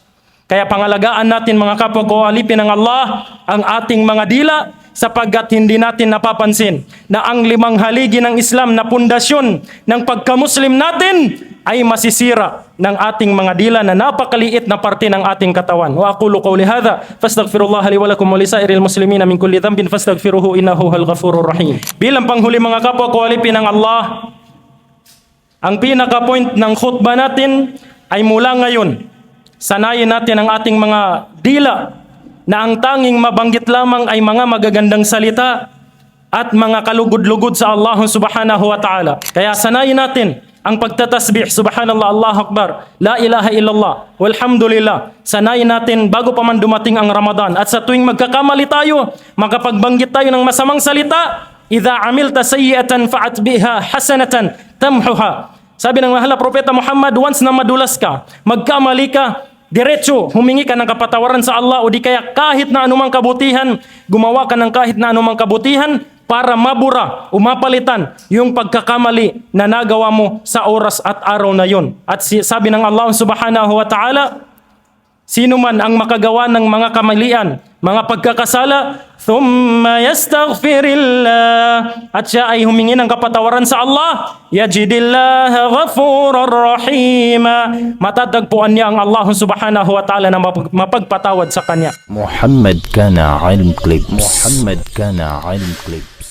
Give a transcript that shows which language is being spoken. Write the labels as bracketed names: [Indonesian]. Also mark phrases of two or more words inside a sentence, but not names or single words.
[Filipino] Kaya pangalagaan natin mga kapwa ko, alipin ng Allah ang ating mga dila sapagkat hindi natin napapansin na ang 5 haligi ng Islam na pundasyon ng pagka-Muslim natin ay masisira ng ating mga dila na napakaliit na parte ng ating katawan. [Arabic] وأقول قولي هذا فأستغفر الله لي ولكم ولسائر المسلمين من كل ذنب فاستغفروه إنه هو الغفور الرحيم. [Filipino] Bilang panghuli mga kapwa ko, alipin ng Allah, ang pinaka-point ng khutbah natin ay mula ngayon, sanayin natin ang ating mga dila na ang tanging mabanggit lamang ay mga magagandang salita at mga kalugod-lugod sa Allah [Arabic] سبحانه وتعالى. [Filipino] Kaya sanayin natin ang pagtatasbih, [Arabic] سبحان الله، الله أكبر، لا إله إلا الله، والحمد لله. [Filipino] Sanayin natin bago pa man dumating ang Ramadan. At sa tuwing magkakamali tayo, makapagbanggit tayo ng masamang salita, [Arabic] إذا عملت سيئة فأتبعها حسنة تمحها. [Filipino] Sabi ng mahal na propeta Muhammad, once na madulas ka, magkamali ka, diretso, humingi ka ng kapatawaran sa Allah o di kaya kahit na anumang kabutihan, gumawa ka ng kahit na anumang kabutihan para mabura o mapalitan yung pagkakamali na nagawa mo sa oras at araw na yun. At sabi ng Allah [Arabic] سبحانه وتعالى, [Filipino] sino man ang makagawa ng mga kamalian, mga pagkakasala, [Arabic] ثم يستغفر الله, [Filipino] at siya ay humingi ng kapatawaran sa Allah, [Arabic] يجد الله غفورا رحيما, [Filipino] matatagpuan niya ang Allah [Arabic] سبحانه وتعالى [Filipino] na mapagpatawad sa kanya. محمد كان علم كليبس